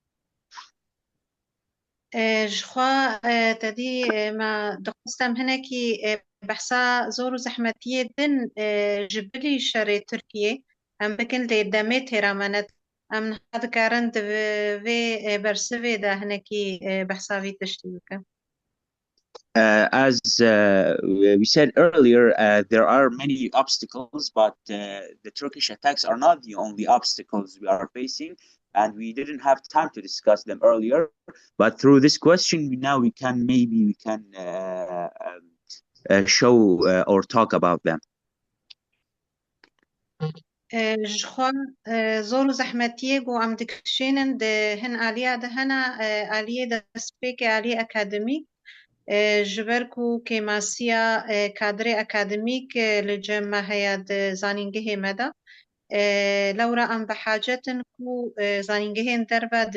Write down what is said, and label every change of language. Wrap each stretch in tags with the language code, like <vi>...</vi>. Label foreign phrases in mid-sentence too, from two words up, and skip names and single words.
<ku>ji xwe tedî me dixwastem hinekî behsa zor û zehmetiyê din ji bilî şerê Tirkiyê em bikin lê demê têra me ne em niha dikarin di vê bersivê de hinekî behsa vî tiştî bikin.</ku> <en>As we said earlier, there are many obstacles, but the Turkish attacks are not the only obstacles we are facing, and we didn't have time to discuss them earlier. But through this question, now we can show or talk about them.</en> <ku>ji xwe zor û zehmetiyê got em dikişînin di hin aliya de hene aliyê destpêkê aliyê akademîk ji ber ku kêmasiya kadrê akademîk li cem me heye di zanîngehê me de lewra em bi hacetin ku zanîngehên derve di</ku>